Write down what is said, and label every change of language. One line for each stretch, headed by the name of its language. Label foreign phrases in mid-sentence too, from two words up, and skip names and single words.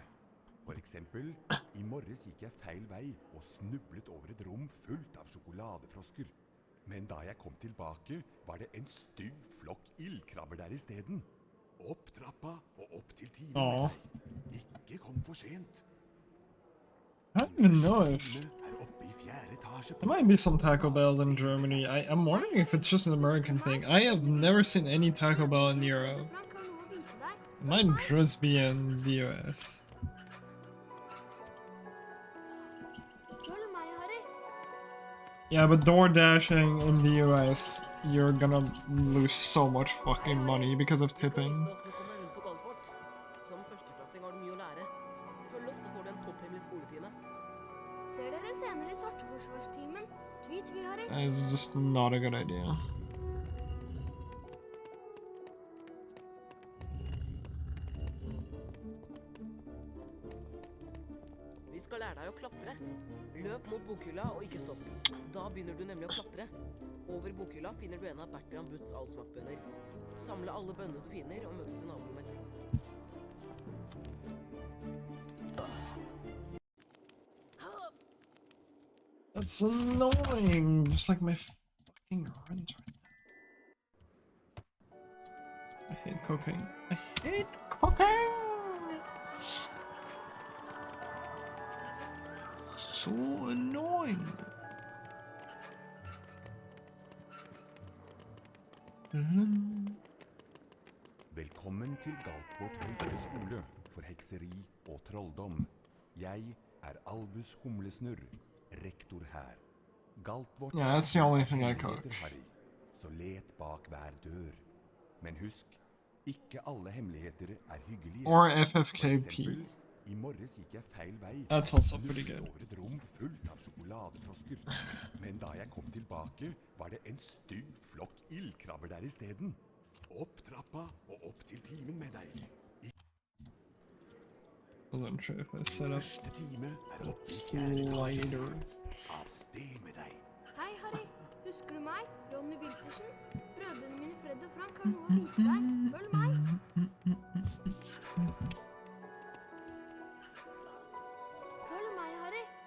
Norwegian: For eksempel, i morges gikk jeg feil vei og snublet over et rom fullt av sjokoladefrosker. Men da jeg kom tilbake, var det en stygg flokk ildkrabber der i stedet. Opp trappa og opp til timen med deg. Ikke kom for sent.
English: I don't even know if
Norwegian: Er oppe i fjerde etasje på
English: there might be some Taco Bells in Germany. I'm wondering if it's just an American thing. I have never seen any Taco Bell in Europe.
Norwegian: Frank har noe å vise deg.
English: It might just be in the US.
Norwegian: Følg
English: Yeah, but door dashing in the US, you're gonna lose so much fucking money because of
Norwegian: Vi kan
English: tipping.
Norwegian: vise deg hvordan du kommer deg rundt på Galtvort. Som førsteklassing har du mye å lære. Følg oss, så får du en topphemmelig skoletime. Ser dere senere i Svarteforsvarstimen. Tvi, Harry.
English: It's just not a good idea.
Norwegian: Vi skal lære deg å klatre. Løp mot bokhylla og ikke stopp. Da begynner du nemlig å klatre. Over bokhylla finner du en av Bertram Butts allsmaktbønner. Samle alle bønnene du finner og møtes i naborommet etterpå.
English: That's annoying, just like my fucking runs right now. I hate cocaine. I hate cocaine! So annoying.
Norwegian: Velkommen til Galtvort høyere skole for hekseri og trolldom. Jeg er Albus Humlesnurr, rektor her. Galtvort
English: Yeah, that's the only thing I cook.
Norwegian: Harry, så let bak hver dør. Men husk, ikke alle hemmeligheter er hyggelige.
English: Or
Norwegian: For FFKP. eksempel, i morges gikk jeg feil vei.
English: That's also pretty good.
Norwegian: Over et rom fullt av sjokoladefrosker. Men da jeg kom tilbake, var det en stygg flokk ildkrabber der i steden. Opp trappa og opp til timen med deg.
English: Wasn't sure if I set up
Norwegian: Første time er opp
English: that
Norwegian: i fjerde etasje.
English: slider.
Norwegian: Av sted med deg. Hei, Harry. Husker du meg? Ronny Wiltersen. Brødrene mine Fred og Frank har noe å vise deg. Følg meg. Følg meg, Harry.